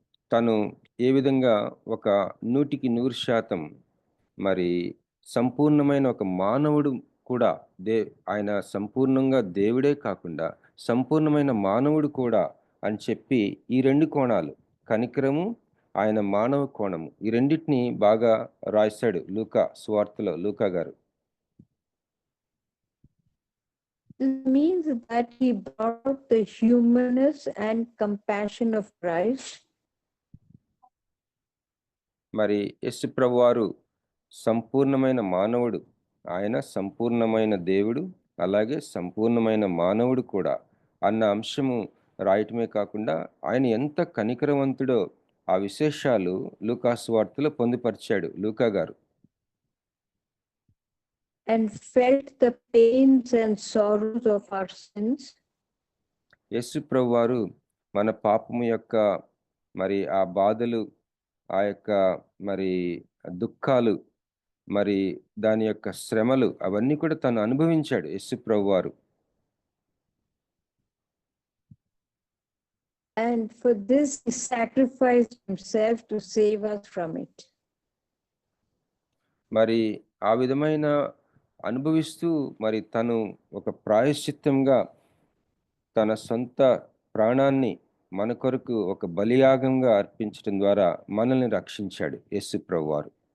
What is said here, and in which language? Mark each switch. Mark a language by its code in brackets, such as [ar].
[te] తను ఏ విధంగా ఒక 100% మరి సంపూర్ణమైన ఒక మానవుడు కూడా ఆయన సంపూర్ణంగా దేవుడే కాకుండా సంపూర్ణమైన మానవుడు కూడా అని చెప్పి ఈ 2 కోణాలు, కనికరము, ఆయన మానవ కోణము, ఈ రెండింటిని బాగా రాశాడు లూకా సువార్తలో లూకా గారు. [en] This means that he brought the humanness and compassion of Christ. [te] మరి యేసు ప్రభువారు సంపూర్ణమైన మానవుడు, ఆయన సంపూర్ణమైన దేవుడు, అలాగే సంపూర్ణమైన మానవుడు కూడా అన్న అంశము రాయటమే కాకుండా ఆయన ఎంత కనికరవంతుడో ఆ విశేషాలు లూకా సువార్తలో పొందుపరిచాడు లూకా గారు. [en] And felt the pains and sorrows of our sins. [te] యేసు ప్రభువారు మన పాపము యొక్క మరి ఆ బాధలు, ఆ యొక్క మరి దుఃఖాలు, మరి దాని యొక్క శ్రమలు అవన్నీ కూడా తను అనుభవించాడు యేసు ప్రభువారు. [en] And for this he sacrificed himself to save us from it. [te] మరి ఆ విధమైన అనుభవిస్తూ మరి తను ఒక ప్రాయశ్చిత్తంగా తన సొంత ప్రాణాన్ని మన కొరకు ఒక బలియాగంగా అర్పించడం ద్వారా మనల్ని రక్షించాడు యేసు ప్రభువారు.